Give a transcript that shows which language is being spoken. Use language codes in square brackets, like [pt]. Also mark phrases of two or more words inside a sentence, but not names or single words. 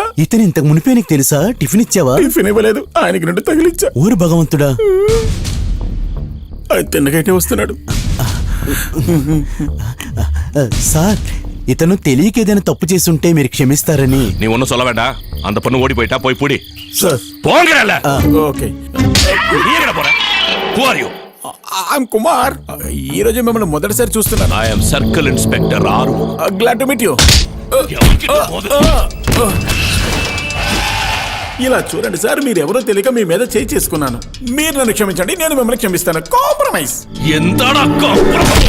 [te] ఇతను ఇంతకు మునిపే నీకు తెలుసా? టిఫిన్ ఇచ్చావా? టిఫిన్ ఇవ్వలేదు, ఆయనకి నుండి తగిలిచ్చా. ఊరు భగవంతుడా, ఆయన తిన్నగైతే వస్తున్నాడు. సార్, ఇతను తెలియక ఏదైనా తప్పు చేసుంటే మీరు క్షమిస్తారని. [ta] நீ ஒன்னும் சொல்ல வேண்டாம். அந்த பொண்ணு ஓடி போயிட்டா போய் புடி. [te] సార్ [ta] போங்கறல. [te] ఓకే. [ta] நீ எங்கடா போற? [en] Who are you? [te] ఐఎమ్ కుమార్. ఈ రోజు మిమ్మల్ని మొదటిసారి చూస్తున్నాను. [en] I am circle inspector ఆరుముగం. Glad to meet you. [te] ఇలా చూడండి సార్, మీరెవరో తెలియక మీ మీద చేయి చేసుకున్నాను. మీరు నన్ను క్షమించండి, నేను మిమ్మల్ని క్షమిస్తాను. కాంప్రమైజ్. ఎంతడా కాంప్రమైజ్?